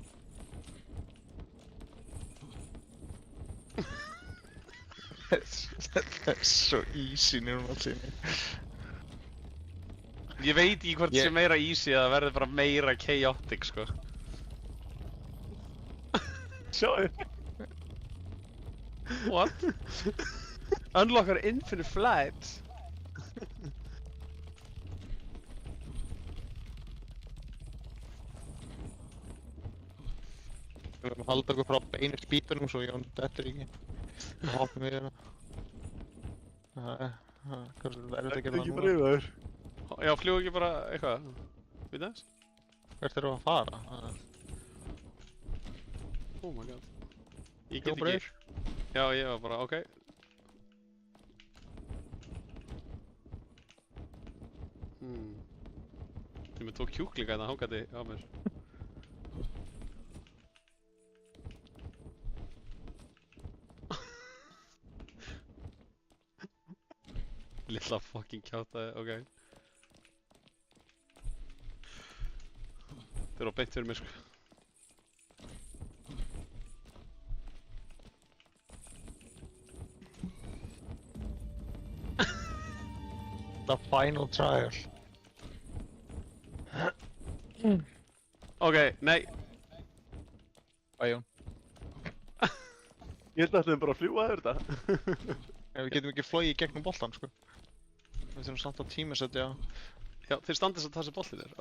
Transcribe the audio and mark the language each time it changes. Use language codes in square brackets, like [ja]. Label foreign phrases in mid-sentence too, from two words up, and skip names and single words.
[is] Þetta er svo easy núna allir. Ég veit ekki hvort Ég- sé meira easy eða verður bara meira chaotic, sko. Sjáðu. What? [en] Unlockar infinite flight. [is] Við verðum að halda okkur frá einu spítunum svo Jón dettur ekki. Það hoppum við hérna. Hversu verður þetta að gera það Ekki núna? breyfaður. Já, fljúgu ekki bara eitthvað. Við þess? Hvert erum við að fara? [en] Oh my god. Ég [is] Go get Brave. ekki. Já, ég var bara, ok. Ég með 2 kjúklinga hérna hangandi á mér. Lilla fucking kjátaði, ok. Þeir eru á beint fyrir mér, sko. [en] The final trial. [is] Ok, nei. Bæ Jón. Ég held að ætlum bara að fljúa yfir þetta. Við getum ekki flogið í gegnum boltan, sko. Við þurfum samt að tímasetja. Já, þeir standast að þessi bolli þér.